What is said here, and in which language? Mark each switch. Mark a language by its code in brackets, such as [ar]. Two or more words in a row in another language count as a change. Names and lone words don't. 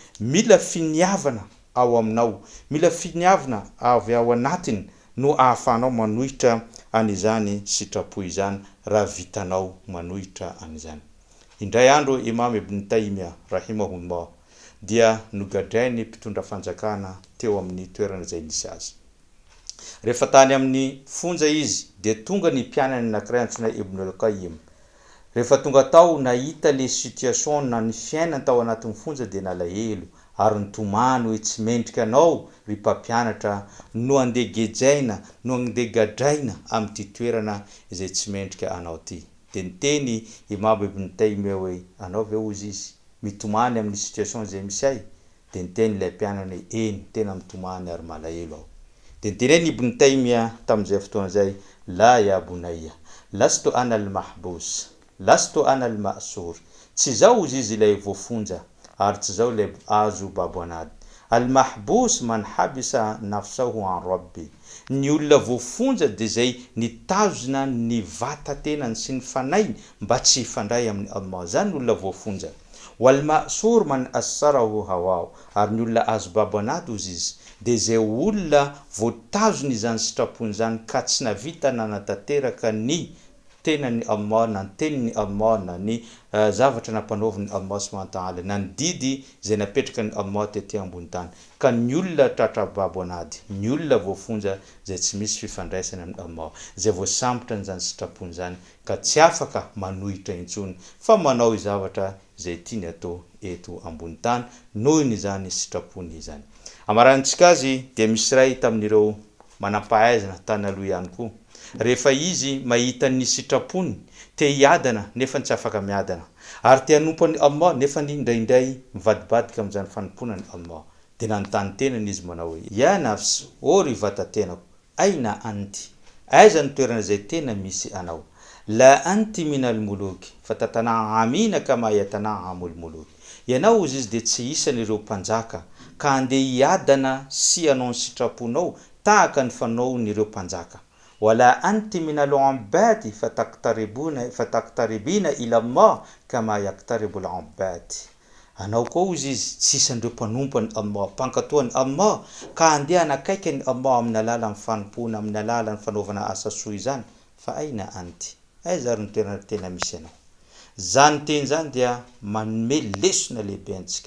[mg] Mila finiavana ao aminao, mila finiavana avy ao anatiny no ahafahanao manohitra an'izany sitrapo izany raha vitanao manohitra an'izany. Indray andro Imam Ibn Taymiyah rahimahullah dia nogadrainy mpitondra fanjakana teo amin'ny toerana izay nisy azy. Rehefa tany amin'ny fonja izy dia tonga ny mpianany anankiray antsoina Ibn al-Qayyim. Rehefa tonga tao nahita [fr] le situation [mg] na ny fiainana tao anatin'ny fonja dia nalahelo ary nitomany hoe tsy mendrika anao ry mpampianatra no andeha gejaina no andeha gadraina amin'ity toerana izay tsy mendrika anao ty. Dia niteny Imam Ibn Taymiyah hoe anao ve ozy izy mitomany amin'ny situation izay misy ahy? Dia niteny ilay mpianany hoe eny tena mitomany ary malahelo aho. Dia niteneny Ibn Taymiyah tamin'izay fotoana zay [ar] لا يا بني لست أنا المحبوس لست أنا المأسور. [mg] Tsy zao ozy izy ilay voafonja ary tsy zao ilay azo baboanady. [ar] المحبوس من حبس نفسه عن ربه. [mg] Ny olona voafonja dia zay nitazona ny vatatenany sy ny fanainy mba tsy hifandray amin'ny Allah. Zany olona voafonja. [ar] والمأسور من أسره هواه. [mg] Ary ny olona azo baboanady ozy izy dia zay olona voatazony izany sitrapony zany ka tsy navita nanatanteraka ny tenany Allah na ny teniny Allah na ny zavatra nampanaoviny Allah [ar] سبحانه وتعالى [mg] na ny didy zay napetraka ny Allah tety ambony tany. Ka ny olona tratra baboanady, ny olona voafonja zay tsy misy fifandraisana amin'ny Allah, zay voasambotra n'izany sitrapony zany ka tsy afaka manohitra intsony fa manao zavatra zay tiany atao eto ambony tany noho n'izany sitrapony izany. Amarantsika azy dia misy ray tamin'ireo manampahaizana tany aloha ihany koa. Rehefa izy mahita ny sitrapony te hiadana nefa tsy afaka miadana ary te hanompo ny Allah nefa indraindray mivadibadika amin'izany fanomponany Allah dia nanontany tenany izy manao hoe [ar] يا نفس, [mg] o ry vatatenako, aina anty, aiza ny toerana izay tena misy anao? [ar] لا أنتِ من الملوك فتتنعمين كما يتنعم الملوك. [mg] Ianao ozy izy dia tsy isan'ireo mpanjaka ka andeha hiadana sy anao ny sitraponao tahaka ny fanao n'ireo mpanjaka. [ar] ولا أنتِ من العباد فتقتربين إلى الله كما يقترب العباد. [mg] Anao koa ozy izy tsy isan'ireo mpanompo ny Allah, mpankatoany Allah ka andeha hanakaiky ny Allah amin'ny alalan'ny fanompona, amin'ny alalan'ny fanaovana asa soa izany. Fa aina anty, aiza ary ny toerana tena misy anao? Zany teny zany dia manome lesona lehibe antsika.